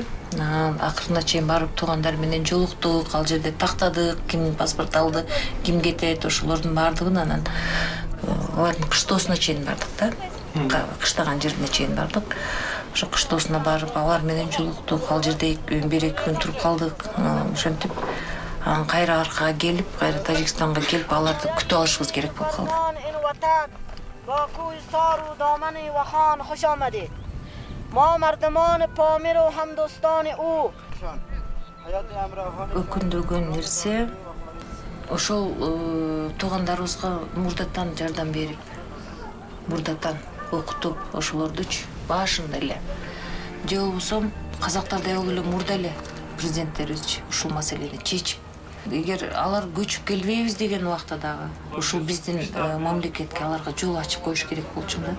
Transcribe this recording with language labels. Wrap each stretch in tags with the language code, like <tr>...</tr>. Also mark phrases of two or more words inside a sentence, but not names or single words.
<ky>Акырына чейин барып туугандар менен жолуктук, ал жерде тактадык, ким паспорт алды, ким кетет, ошолордун баардыгын анан алардын кыштоосуна чейин бардык да. Кыштаган жерине чейин бардык. Ошо кыштоосуна барып алар менен жолуктук, ал жерде 1-2 күн туруп калдык. Ошентип анан кайра аркага келип, кайра Тажикстанга келип аларды күтүп алышыбыз керек болуп калды.</ky> <fa>با کوی سار و دامن وخان خوش آمدید. ما مردمان پامیر و همدوستان او.</fa> <ky>Өкүндүргөн нерсе ошол туугандарыбызга мурдатан жардам берип, мурдатан окутуп ошолордучу башында эле. Же болбосо казактар дагы эле мурда эле президенттерибизчи ушул маселени чечип, эгер алар көчүп келбейбиз деген убакта дагы ушул биздин мамлекетке аларга жол ачып коюш керек болчу да.</ky>